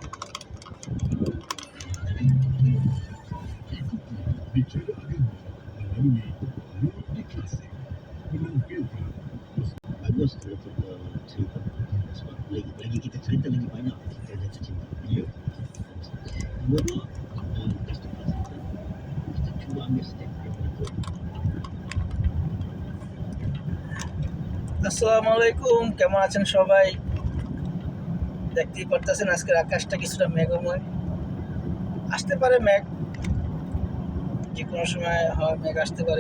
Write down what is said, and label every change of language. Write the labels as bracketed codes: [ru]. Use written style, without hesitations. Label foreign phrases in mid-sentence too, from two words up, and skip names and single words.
[ms] Bicara agama melalui Melodi Klasik menampilkan bagus kalau kita cerita, sebab lagi kita cerita lagi banyak kita jatuh cinta. Ya. Kedua, customer kita cuba ambil step daripada tu. [ar] السلام عليكم, [bn] কেমন আছেন সবাই? দেখতেই পারতেছেন আজকের আকাশটা কিছুটা মেঘময়, আসতে পারে মেঘ, যে কোনো সময় হয় মেঘ আসতে পারে।